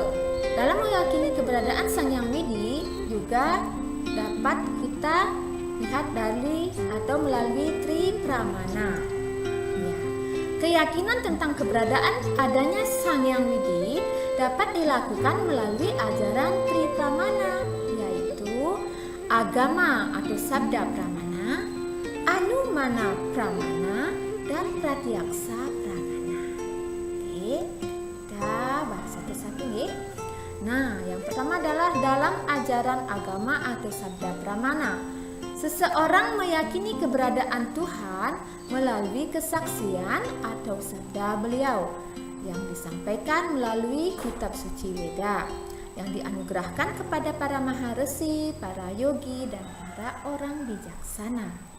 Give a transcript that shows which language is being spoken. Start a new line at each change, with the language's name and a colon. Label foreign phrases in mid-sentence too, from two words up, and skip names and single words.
Indonesian: Dalam meyakini keberadaan Sang Hyang Widi juga dapat kita lihat dari atau melalui Tri Pramana. Keyakinan tentang keberadaan adanya Sang Hyang Widi dapat dilakukan melalui ajaran Tri Pramana, yaitu agama atau sabda pramana, anumana pramana, dan pratyaksa pramana. Oke, kita bahas satu-satu ya. Nah, yang pertama adalah dalam ajaran agama atau sabda pramana. Seseorang meyakini keberadaan Tuhan melalui kesaksian atau sabda beliau yang disampaikan melalui kitab suci Weda yang dianugerahkan kepada para maharesi, para yogi, dan para orang bijaksana.